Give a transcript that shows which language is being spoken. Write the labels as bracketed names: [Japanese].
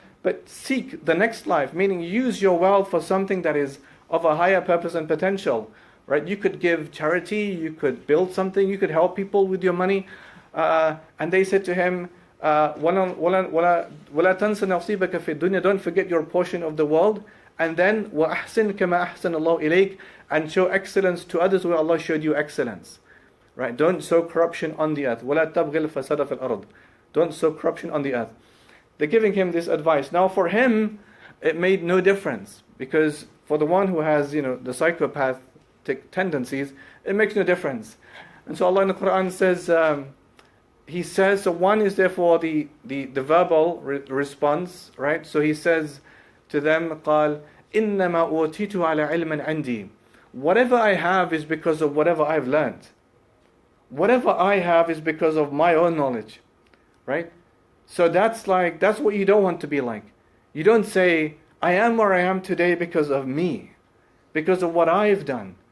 [English] But seek the next life, meaning use your wealth for something that is of a higher purpose and potential. Right? You could give charity, you could build something, you could help people with your money. And they said to him, [Arabic] وَلَا تَنْسَ نَصِيبَكَ فِي الدُّنْيا. [English] Don't forget your portion of the world. And then [Arabic] وَأَحْسِنْ كَمَا أَحْسَنَ اللَّهُ إِلَيْكَ. [English] And show excellence to others where Allah showed you excellence. Right? Don't sow corruption on the earth. [Arabic] وَلَا تَبْغِي الْفَسَادَ فِي الْأَرْضِ. [English] Don't sow corruption on the earth. They're giving him this advice. Now for him, it made no difference. Because for the one who has, the psychopathic tendencies, it makes no difference. And so Allah in the Quran says, He says, so one is therefore the verbal response, right? So He says to them, [Arabic] قَالْ إِنَّمَا أُوتِيتُ عَلَى عِلْمٍ عِنْدِي. [English] Whatever I have is because of whatever I've learned. Whatever I have is because of my own knowledge, right? So that's what you don't want to be like. You don't say, I am where I am today because of me, because of what I've done.